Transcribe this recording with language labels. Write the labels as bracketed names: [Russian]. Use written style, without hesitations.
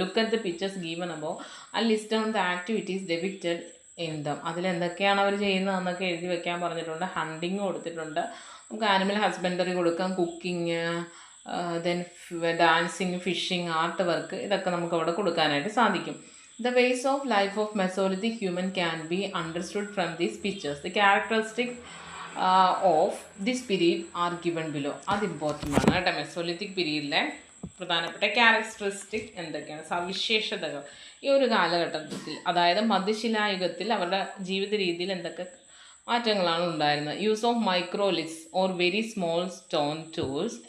[English] Look at the pictures given above and list on the activities depicted in them. [Malayalam] അതിലെന്തൊക്കെയാണ് അവർ ചെയ്യുന്നതെന്നൊക്കെ എഴുതി വെക്കാൻ പറഞ്ഞിട്ടുണ്ട്. Hunting കൊടുത്തിട്ടുണ്ട്. നമുക്ക് ആനിമൽ ഹസ്ബൻഡറി കൊടുക്കാം, cooking, then dancing, fishing, art work, ഇതൊക്കെ നമുക്ക് അവിടെ കൊടുക്കാനായിട്ട് സാധിക്കും. [English] The ways of life of Mesolithic human can be understood from these pictures. The characteristics of this period are given below. [Malayalam] അത് ഇമ്പോർട്ടൻ്റ് ആണ് കേട്ടോ. മെസോലിത്തിക് പീരീഡിലെ പ്രധാനപ്പെട്ട ക്യാരക്ടറിസ്റ്റിക് എന്തൊക്കെയാണ്, സവിശേഷതകൾ ഈ ഒരു കാലഘട്ടത്തിൽ, അതായത് മധ്യശിലായുഗത്തിൽ അവരുടെ ജീവിത രീതിയിൽ എന്തൊക്കെ മാറ്റങ്ങളാണ് ഉണ്ടായിരുന്നത്. [English] Use of microliths or very small stone tools.